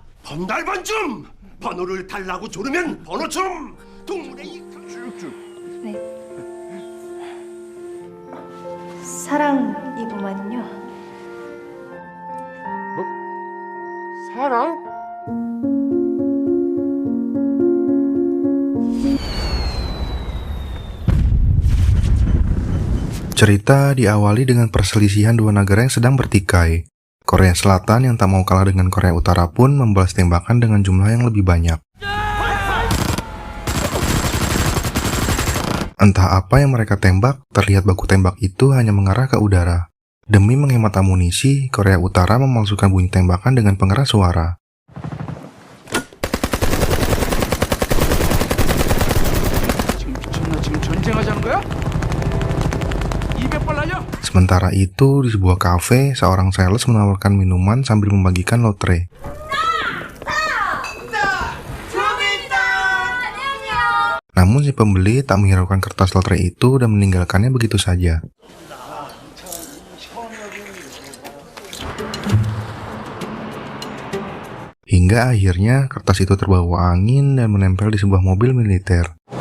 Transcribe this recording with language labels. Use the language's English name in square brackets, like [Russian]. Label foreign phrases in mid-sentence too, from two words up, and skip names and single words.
[Korean] 번달번줌! 번호를 달라고 조르면 번호춤! 동물의 쭉쭉. 네. 사랑이구만요. 사랑? [Indonesian] Cerita diawali dengan perselisihan dua negara yang sedang bertikai. Korea Selatan yang tak mau kalah dengan Korea Utara pun membalas tembakan dengan jumlah yang lebih banyak. Entah apa yang mereka tembak, terlihat baku tembak itu hanya mengarah ke udara. Demi menghemat amunisi, Korea Utara memalsukan bunyi tembakan dengan pengeras suara. [Korean] 지금 전쟁하자는 거야? 200발 날려? [Indonesian] Sementara itu, di sebuah kafe, seorang sales menawarkan minuman sambil membagikan lotre. Namun si pembeli tak menghiraukan kertas lotre itu dan meninggalkannya begitu saja. Hingga akhirnya kertas itu terbawa angin dan menempel di sebuah mobil militer.